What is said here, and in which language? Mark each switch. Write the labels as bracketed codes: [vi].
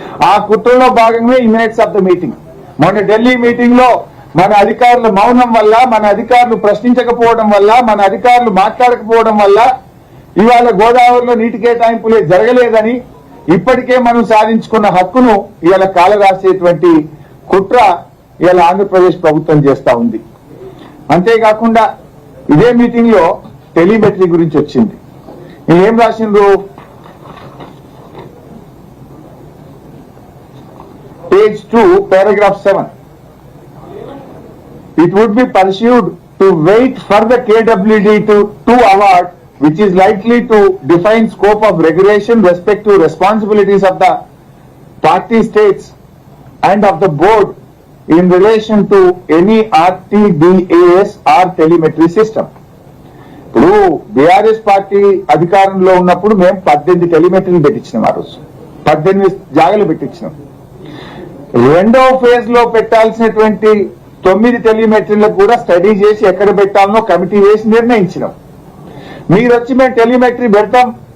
[te] ఆ కుట్రలో భాగంగా ఈ మినిట్స్ ఆఫ్ ద మీటింగ్. మొన్న ఢిల్లీ మీటింగ్ లో మన అధికారుల మౌనం వల్ల, మన అధికారులు ప్రశ్నించకపోవడం వల్ల, మన అధికారులు మాట్లాడకపోవడం వల్ల ఇవాళ గోదావరిలో నీటి కేటాయింపులే జరగలేదని, ఇప్పటికే మనం సాధించుకున్న హక్కును ఇవాళ కాలరాసేటువంటి కుట్ర ఇవాళ ఆంధ్రప్రదేశ్ ప్రభుత్వం చేస్తా ఉంది. అంతేకాకుండా ఇదే మీటింగ్ లో టెలిమెట్రీ గురించి వచ్చింది. ఏం రాసిండ్రు? [en] Page 2, paragraph 7. It would be pursued to wait for the KWD to award, which is likely to define scope of regulation, respective responsibilities of the party states and of the board in relation to any RTDAS or telemetry system. [te] ఇప్పుడు BRS party అధికారంలో ఉన్నప్పుడు మేము 18 టెలిమెట్రీలు పెట్టించినాం. ఆ రోజు 18 జాగాలు పెట్టించినాం. రెండవ phase లో పెట్టాల్సినటువంటి 9 టెలిమెట్రీలకు కూడా స్టడీ చేసి ఎక్కడ పెట్టాలనో కమిటీ వేసి నిర్ణయించినాం. మీరు వచ్చి మేము టెలిమెట్రీ పెడతాం